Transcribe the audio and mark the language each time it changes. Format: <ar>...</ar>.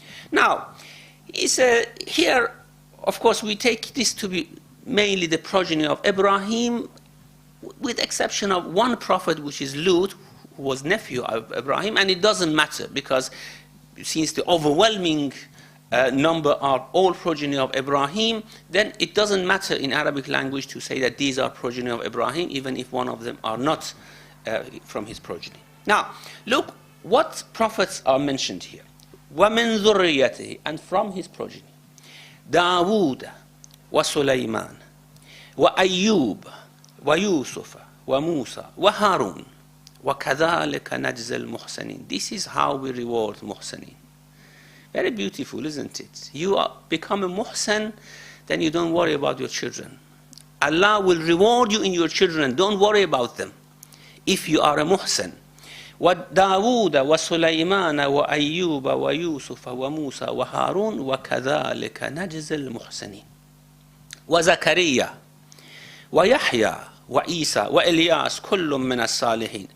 <en>Now, here, of course, we take this to be mainly the progeny of Ibrahim, with exception of one prophet, which is Lut, who was nephew of Ibrahim, and it doesn't matter, because since the overwhelming number are all progeny of Ibrahim, then it doesn't matter in Arabic language to say that these are progeny of Ibrahim, even if one of them are not from his progeny. Now, look what prophets are mentioned here.</en> <ar>وَمِن ذُرِّيَّتِهِ,</ar> <en>and from his progeny.</en> <ar>داود وسليمان وأيوب ويوسف وموسى وهارون وكذلك نجزي المحسنين.</ar> <en>This is how we reward muhsinin. Very beautiful, isn't it? You become a muhsin, then you don't worry about your children. Allah will reward you in your children. Don't worry about them if you are a muhsin.</en> <ar>وَدَاوُودَ وَسُلَيْمَانَ وَأَيُّوبَ وَيُوسُفَ وَمُوسَى وَهَارُونَ وَكَذَلِكَ نَجْزِي الْمُحْسِنِينَ وَزَكَرِيَّا وَيَحْيَى وَإِيسَى وَإِلْيَاسَ كُلٌّ مِّنَ الصَّالِحِينَ.</ar>